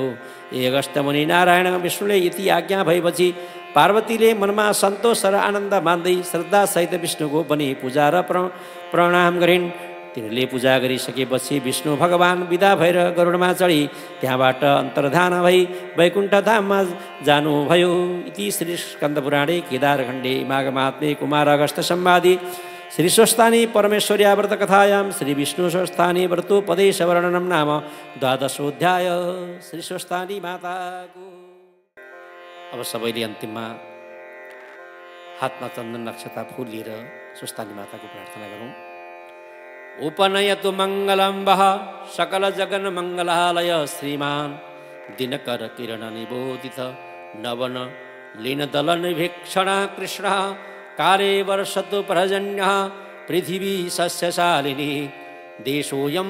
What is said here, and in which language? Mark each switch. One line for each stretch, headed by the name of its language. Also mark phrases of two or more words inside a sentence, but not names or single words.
Nepali: हे अगस्त्य मुनि, नारायण विष्णुले यति आज्ञा भएपछि पार्वतीले मनमा सन्तोष र आनन्द मान्दै श्रद्धासहित विष्णुको पनि पूजा र प्रणाम गरिन्। तिनले पूजा गरिसकेपछि विष्णु भगवान विदा भएर गरुडमा चढी त्यहाँबाट अन्तर्धान भई वैकुण्ठ धाममा जानुभयो।
Sanskrit: इति श्री स्कन्दपुराणे केदारखण्डे माघमात्मे कुमार अगस्त्य संवादे श्री स्वस्थानी परमेश्वर्या व्रत कथायां श्री विष्णु स्वस्थानी व्रतोपदेश वर्णनम नाम 12 श्री स्वस्थानी माताको।
Nepali: अब सबैले अन्तिममा हातमा चन्दन नक्षता फुल लिएर स्वस्थानी माताको प्रार्थना गरौँ।
Sanskrit: उपनयतु मङ्गलं वः सकल जगन मङ्गलालय श्रीमान् दिनकर किरण निबोधित नवन लीन दल निभीक्षण कृष्ण काले वर्षतु पर्जन्यः पृथिवी सस्यशालिनी देशोऽयं